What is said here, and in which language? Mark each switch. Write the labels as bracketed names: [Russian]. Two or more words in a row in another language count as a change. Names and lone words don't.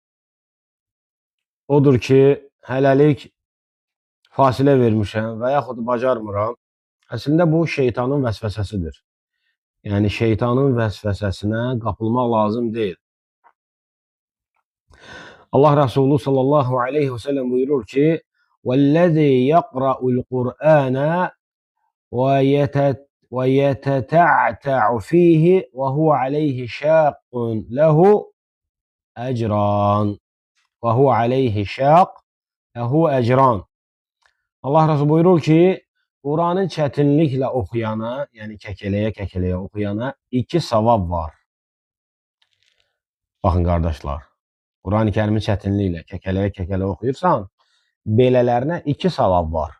[Azerbaijani] Odur ki, hələlik fasilə vermişəm və yaxud bacarmıram. Əslində, bu şeytanın vəsvəsəsidir. Yəni, şeytanın vəsvəsəsinə qapılmaq lazım deyil. Allah Resulü [Arabic] صلى الله عليه وسلم [Azerbaijani] buyurur ki: [Arabic] وَالَّذِي يَقْرَأُ الْقُرْآنَ وَيَتَتَعْتَعُ فِيهِ وَهُوَ عَلَيْهِ شَاقٌ لَهُ أَجْرَانِ وَهُوَ عَلَيْهِ شَاقٌ لَهُ أَجْرَانِ. [Azerbaijani] Allah Resulü buyurur ki, Kur'an'ı çətinliklə oxuyana, yəni kəkələyə-kəkələyə oxuyana 2 savab var. Baxın qardaşlar, Quran-ı Kərimi çətinliklə kəkələyə-kəkələyə oxuyursan, belələrinə 2 savab var.